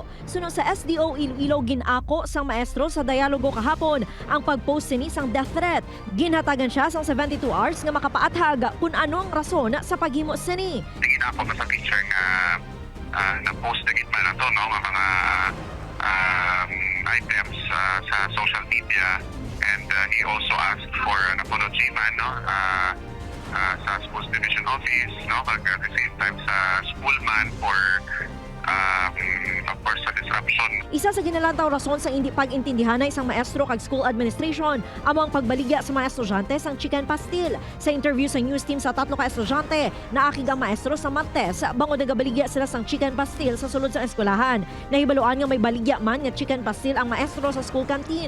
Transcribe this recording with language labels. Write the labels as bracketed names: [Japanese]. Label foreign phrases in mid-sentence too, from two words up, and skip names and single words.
[Hiligaynon] Sunod sa SDO Iloilo ginako sang maestro sa dialogo kahapon ang pagpost sini sang death threat. Ginhatagan siya sang 72 hours nga makapaathag kung ano ang rason sa paghimo sini. Tingin ako sa picture nga na-post na gitma na to, no? Nga mga items sa social media. [English] And he also asked for an apology man, no? [Hiligaynon] Sa Schools Division Office, no? [English] At the same time sa school man for of course sa disruption. [Hiligaynon] Isa sa ginalantaw rason sa hindi pag-intindihan na isang maestro kag school administration amo ang pagbaligya sa mga estudyante sang chicken pastil. Sa interview sa news team sa tatlo ka estudyante, naakig ang maestro sa Martes bangod nagabaligya sila sang chicken pastil sa sulod sa eskwelahan. Nahibaluan nga may baligya man nga chicken pastil ang maestro sa school canteen.